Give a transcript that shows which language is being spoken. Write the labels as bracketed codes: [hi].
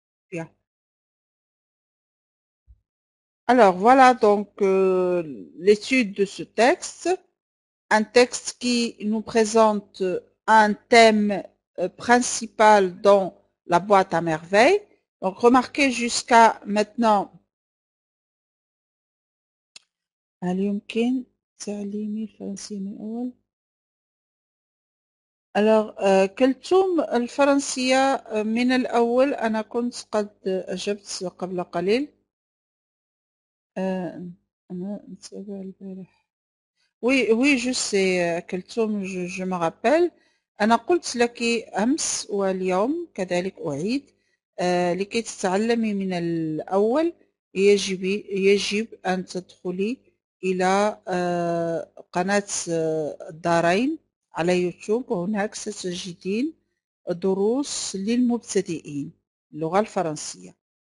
[fr] Bien. Alors voilà donc l'étude de ce texte. Un texte qui nous présente un thème principal dans la boîte à merveilles. Donc remarquez jusqu'à maintenant [ar] هل يمكن تعليمي الفرنسية من الأول؟ [fr] Alors [ar] كلثوم الفرنسية من الأول أنا كنت قد أجبت قبل قليل. أنا نتابع البارح. [fr] Oui, je sais كلثوم je me rappelle. [ar] أنا قلت لك أمس واليوم كذلك أعيد لكي تتعلمي من الأول يجب أن تدخلي إلى قناة الدارين على يوتيوب، وهناك ستجدين دروس للمبتدئين اللغة الفرنسية.